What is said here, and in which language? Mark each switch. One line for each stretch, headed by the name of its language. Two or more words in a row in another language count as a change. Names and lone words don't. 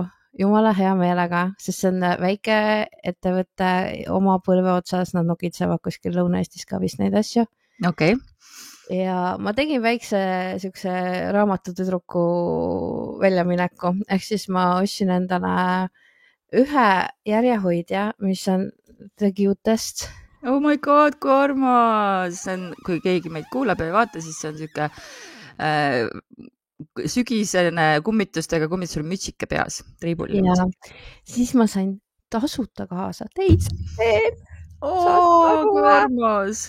Estonian: Jumala hea meelega, sest see on väike ettevõtte oma põlve otsas. Nad nokitsevad kuskil Lõuna-Eestis ka vist neid asju. Okei. Ja ma tegin väikse siukse raamatutüdruku väljamineku. Ehk siis ma ostsin endale ühe järjehoidja, mis on
English: The Cutest. Oh my god,
Estonian: kui armas! Kui keegi meid kuulab ja ei vaata, siis see on siuke sügisene kummitustega kummitusel mütsike peas. Triibuline. Ja siis ma sain tasuta kaasa teise. Kui armas!